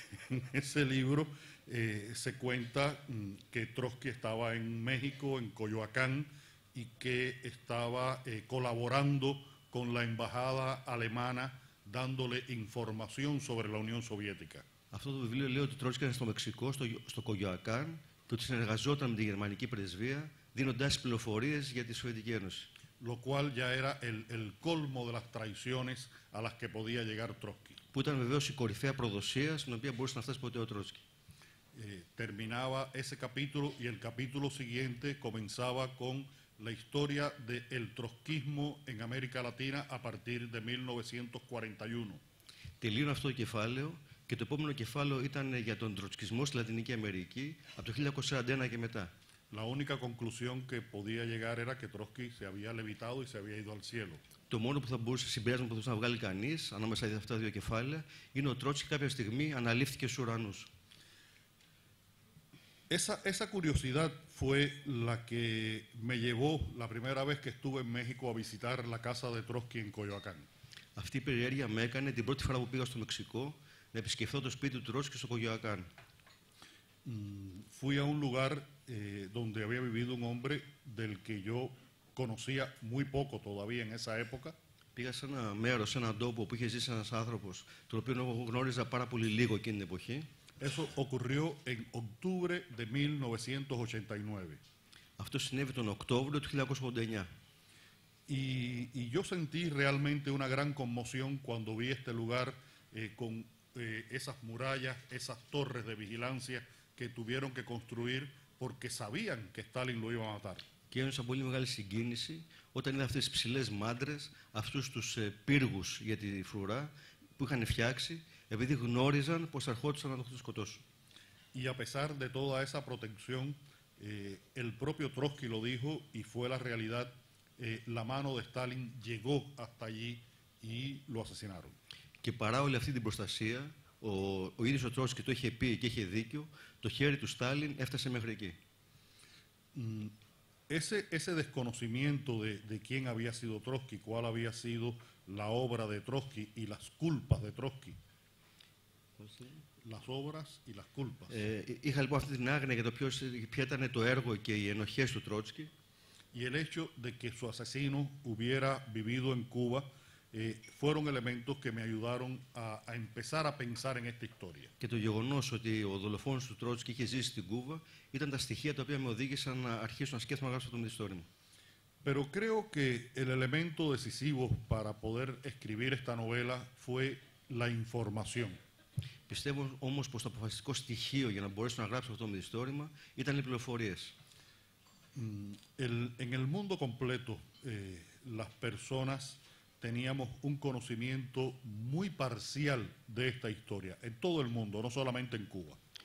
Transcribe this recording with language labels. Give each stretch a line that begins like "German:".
Spanish: En ese libro se cuenta que Trotsky estaba en México, en Coyoacán, y que estaba colaborando con la embajada alemana, dándole información sobre la Unión Soviética.
Greek: Αυτό το βιβλίο λέει ότι ο Τρότσκι ήταν στο Μεξικό, στο Κογιοακάν, και ότι συνεργαζόταν με τη γερμανική πρεσβεία, δίνοντας πληροφορίες για τη Σοβιετική Ένωση.
Spanish: Lo cual ya era el colmo de las traiciones a las que podía llegar Trotsky.
Greek: Που ήταν βεβαίως η κορυφαία προδοσία στην οποία μπορούσε να φτάσει ποτέ ο Τρότσκι.
Spanish: Terminaba ese capítulo y el capítulo siguiente comenzaba con la historia del trotskismo en América Latina a partir de 1941.
Greek: Τελείωνε αυτό το κεφάλαιο και το επόμενο κεφάλαιο ήταν για τον τροτσκισμό στη Λατινική Αμερική από το 1941 και μετά.
Spanish: La única conclusión que podía llegar era que Trotsky se había levitado y se había ido al cielo.
Greek: Το μόνο που θα μπορούσε, συμπέρασμα που θα μπορούσε να βγάλει κανείς ανάμεσα σε αυτά τα δύο κεφάλαια είναι ότι ο Τρότσκι κάποια στιγμή αναλήφθηκε στους ουρανούς.
Spanish: Esa curiosidad fue la que me llevó la primera vez que estuve en México a visitar la casa de Trotsky en Coyoacán.
Greek: Αυτή η περιέργεια με έκανε την πρώτη φορά που πήγα στο Μεξικό να επισκεφθώ το σπίτι του Τρότσκι στο Κογιοακάν.
Spanish: Fui a un lugar donde había vivido un hombre del que yo conocía muy poco todavía en esa época.
Greek: Πήγα σε ένα μέρος, σε έναν τόπο που είχε ζήσει ένας άνθρωπος, τον οποίο εγώ γνώριζα πάρα πολύ λίγο εκείνη την εποχή.
Spanish: Eso ocurrió en octubre de 1989.
Greek: Αυτό συνέβη τον Οκτώβριο του 1989.
Spanish: Y yo sentí realmente una gran conmoción cuando vi este lugar con esas murallas, esas torres de vigilancia que tuvieron que construir porque sabían que Stalin lo iba a matar.
Greek: Και ένιωσα πολύ μεγάλη συγκίνηση όταν είδα αυτές τις ψηλές μάντρες, αυτούς τους πύργους για τη φρουρά που είχαν φτιάξει, επειδή γνώριζαν πως ερχόντουσαν να το σκοτώσουν.
Spanish: Y a pesar de toda esa protección, el propio Trotsky lo dijo y fue la realidad, la mano de Stalin llegó hasta allí y lo asesinaron.
Greek: Και παρά όλη αυτή την προστασία, ο ίδιος ο Τρότσκι το είχε πει και είχε δίκιο, το χέρι του Στάλιν έφτασε μέχρι εκεί.
Spanish: Ese desconocimiento de quién había sido Trotsky, cuál había sido la obra de Trotsky y las culpas de Trotsky. Las obras y las culpas.
Greek: Είχα λοιπόν αυτή την άγνοια για το ποιο ήταν το έργο και οι ενοχές του Τρότσκι.
Spanish: Y el hecho de que su asesino hubiera vivido en Cuba fueron elementos que me ayudaron a empezar a pensar en esta historia.
Greek: Και το γεγονός ότι ο δολοφόνος του Τρότσκι είχε ζήσει στην Κούβα ήταν τα στοιχεία τα οποία με οδήγησαν να αρχίσω να σκέφτομαι να γράψω το μυθιστόρημα.
Spanish: Pero creo que el elemento decisivo para poder escribir esta novela fue la información.
Greek: Πιστεύω όμως πως το αποφασιστικό στοιχείο για να μπορέσω να γράψω αυτό το μυθιστόρημα ήταν οι πληροφορίες.
Spanish: En el mundo completo, las personas teníamos un conocimiento muy parcial de esta historia, en todo el mundo, no solamente en Cuba.